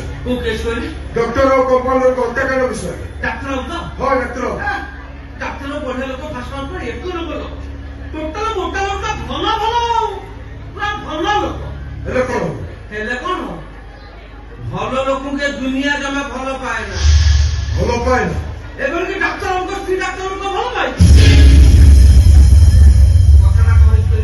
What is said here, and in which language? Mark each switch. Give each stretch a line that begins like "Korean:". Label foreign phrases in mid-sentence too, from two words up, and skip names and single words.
Odia: କୋଉ କେସ୍ କହିଲି
Hindi: डॉक्टर और कंपाउंडर को हत्याकांड विषय
Odia: ଡାକ୍ତର ବାବୁ ତ
Hindi: हाँ डॉक्टर
Odia: ଡାକ୍ତର ବଢିଆ ଲୋକ
English: first number
Odia: ଏକ ନମ୍ବର ଟୋଟାଲ ମୋଟା ମୋଟା ଭଲ ଭଲ ପୁରା ଭଲ ଲୋକ ହେଲେ କଣ ହେଲେ କଣ ଭଲ ଲୋକଙ୍କୁ ଦୁନିଆ ଜମା ଭଲ ପାଏ ନା ଭଲ ପାଏ ନା ଏଭଳିକି ଡାକ୍ତରଙ୍କ ସ୍ତ୍ରୀ ଡାକ୍ତରଙ୍କ ଭଲ ପାଏ କଥାଟା କହିଛି